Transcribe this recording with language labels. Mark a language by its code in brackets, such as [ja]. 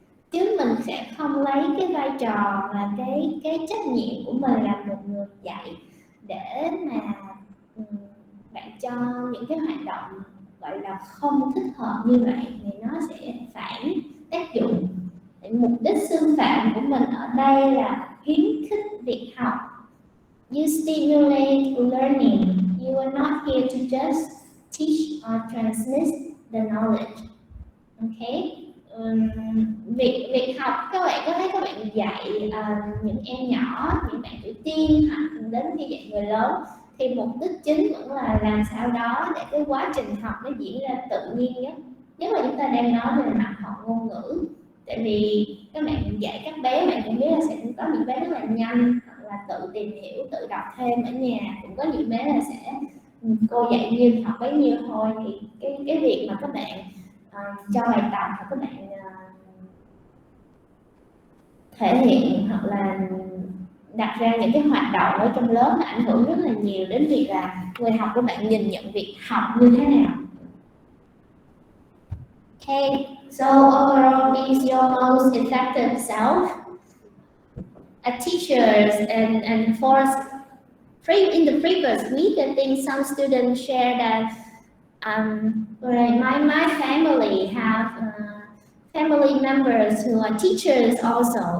[vi] Chứ mình sẽ không lấy cái vai trò và cái trách nhiệm của mình là một người dạy để mà bạn cho những cái hoạt động gọi là không thích hợp như vậy thì nó sẽ phản tác dụng. Mục đích xưng phạm của mình ở đây là khuyến khích việc học. [en] You stimulate learning. You are not here to just teach or transmit the knowledge. Okay? [vi] Việc học, các bạn có thấy các bạn dạy những em nhỏ, những bạn tuổi teen hoặc đến khi dạy người lớn thì mục đích chính vẫn là làm sao đó để cái quá trình học nó diễn ra tự nhiên nhất. Nhất là chúng ta đang nói về mặt học ngôn ngữ. Tại vì các bạn dạy các bé, bạn cũng biết là sẽ có những bé rất là nhanh hoặc là tự tìm hiểu, tự đọc thêm ở nhà. Cũng có những bé là sẽ cô dạy nhiêu học bấy nhiêu thôi. Thì cái việc mà các bạn cho bài tập và các bạn thể hiện hoặc là đặt ra những cái hoạt động ở trong lớp nó ảnh hưởng rất là nhiều đến việc là người học của bạn nhìn nhận việc học như thế nào. [en] Okay, so overall, be your most effective self. As teachers and for in the previous week, I think some students shared that my family have family members who are teachers also.